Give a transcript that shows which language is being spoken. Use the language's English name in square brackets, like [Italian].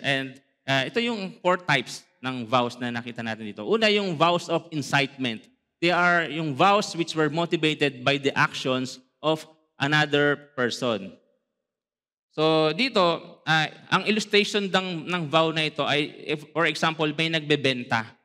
[Filipino] And ito yung 4 types ng vows na nakita natin dito. Una, yung vows of incitement. [English] They are yung vows which were motivated by the actions of another person. [Filipino] So dito, ang illustration ng vow na ito ay, [English] if, for example, [Filipino] may nagbebenta.